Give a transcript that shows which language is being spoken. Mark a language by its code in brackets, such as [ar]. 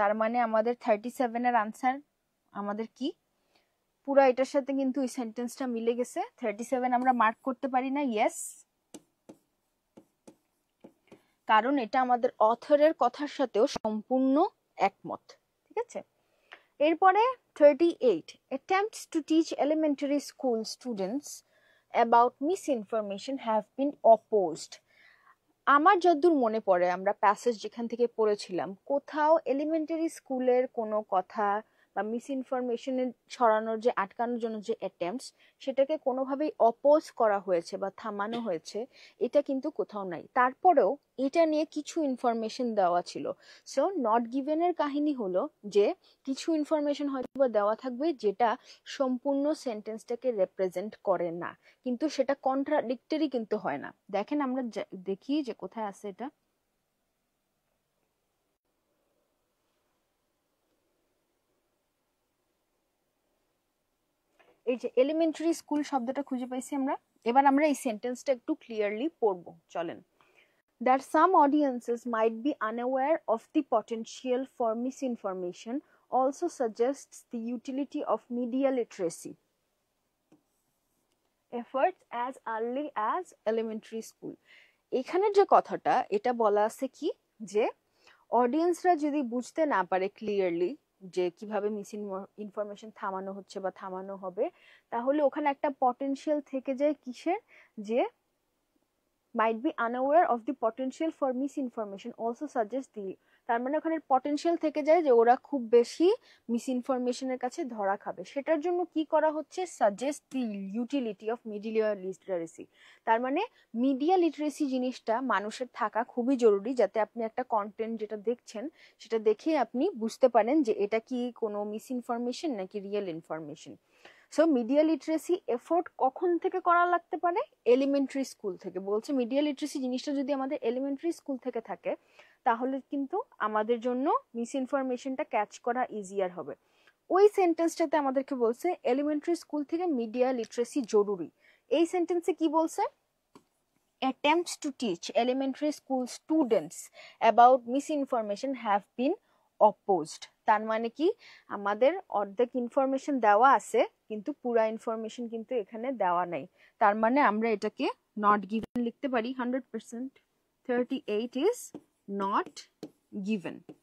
[bn] তার মানে আমাদের 37 এর আনসার আমাদের কি, পুরো এটার সাথে কিন্তু এই সেন্টেন্সটা মিলে গেছে। 37 আমরা মার্ক করতে পারি না ইয়েস, কারণ এটা আমাদের অথরের কথার সাথেও সম্পূর্ণ একমত, ঠিক আছে? [en] এরপরে 38, attempts to teach elementary school students about misinformation have been opposed। [bn] আমার যতদূর মনে পড়ে আমরা প্যাসেজ যেখান থেকে পড়েছিলাম, কোথাও এলিমেন্টারি স্কুলের কোনো কথা বা মিসইনফরমেশনের ছড়ানোর যে আটকানোর জন্য যে অ্যাটেম্পটস, সেটাকে কোনোভাবেই অপোজ করা হয়েছে বা থামানো হয়েছে, এটা কিন্তু কোথাও নাই। তারপরেও এটা নিয়ে কিছু ইনফরমেশন দেওয়া ছিল। সো নট গিভেনের কাহিনী হলো যে কিছু ইনফরমেশন হয়তো বা দেওয়া থাকবে যেটা সম্পূর্ণ সেন্টেন্সটাকে রেপ্রেজেন্ট করে না, কিন্তু সেটা কন্ট্রাডিক্টরি কিন্তু হয় না। দেখেন আমরা দেখি যে কোথায় আছে এটা। এই যে এলিমেন্টারি স্কুল শব্দটা খুঁজে পাইছি আমরা। এবার আমরা এই সেন্টেন্সটা একটু ক্লিয়ারলি পড়বো, চলেন। [en] That some audiences might be unaware of the potential for misinformation also suggests the utility of media literacy efforts as early as elementary school। [bn] এখানের যে কথাটা, এটা বলা আছে কি, যে অডিয়েন্সরা যদি বুঝতে না পারে ক্লিয়ারলি যে কিভাবে মিসইনফরমেশন থামানো হচ্ছে বা থামানো হবে, তাহলে ওখানে একটা পটেনশিয়াল থেকে যায় কিসের, যে [en] might be unaware of the potential for misinformation also suggests the [bn] তার মানে ওখানে পটেনশিয়াল থেকে যায় যে ওরা খুব বেশি মিস ইনফরমেশনের কাছে ধরা খাবে। সেটার জন্য কি করা হচ্ছে, suggest the utility of media literacy. তার মানে মিডিয়া লিটারেসি জিনিসটা মানুষের থাকা খুবই জরুরি, যাতে আপনি একটা কন্টেন্ট যেটা দেখছেন সেটা দেখে আপনি বুঝতে পারেন যে এটা কি কোনো মিস ইনফরমেশন নাকি real information. So media literacy effort কখন থেকে করা লাগতে পারে, এলিমেন্টারি স্কুল থেকে। বলছে মিডিয়া লিটারেসি জিনিসটা যদি আমাদের এলিমেন্টারি স্কুল থেকে থাকে তাহলে কিন্তু আমাদের জন্য মিস ইনফরমেশনটা ক্যাচ করা ইজিয়ার হবে। ওই সেন্টেন্সটাতে আমাদেরকে বলছে এলিমেন্টারি স্কুল থেকে মিডিয়া লিটারেসি জরুরি। এই সেন্টেন্সে কি বলছে, [en] attempts to teach elementary school students about misinformation have been opposed। [bn] তার মানে কি, আমাদের অর্ধেক ইনফরমেশন দেওয়া আছে কিন্তু পুরা ইনফরমেশন কিন্তু এখানে দেওয়া নাই। তার মানে আমরা এটাকে নট গিভেন লিখতে পারি 100%। [en] 38 is not given।